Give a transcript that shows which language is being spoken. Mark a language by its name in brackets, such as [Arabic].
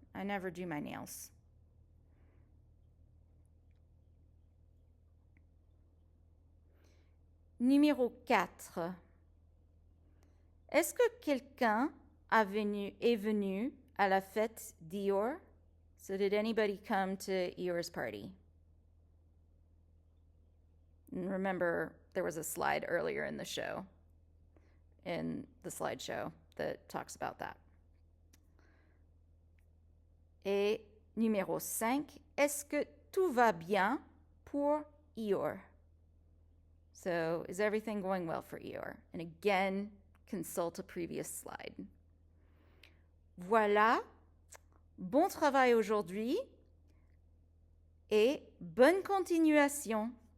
[English] I never do my nails. [French] Numéro 4. Est-ce que quelqu'un est venu à la fête d'Eeyore? [English] So did anybody come to Eeyore's party? And remember, there was a slide earlier in the show, in the slideshow, that talks about that. [French] Et numéro 5, est-ce que tout va bien pour Eeyore? [English] So, is everything going well for Eeyore? And again, consult a previous slide. [French] Voilà, bon travail aujourd'hui et bonne continuation.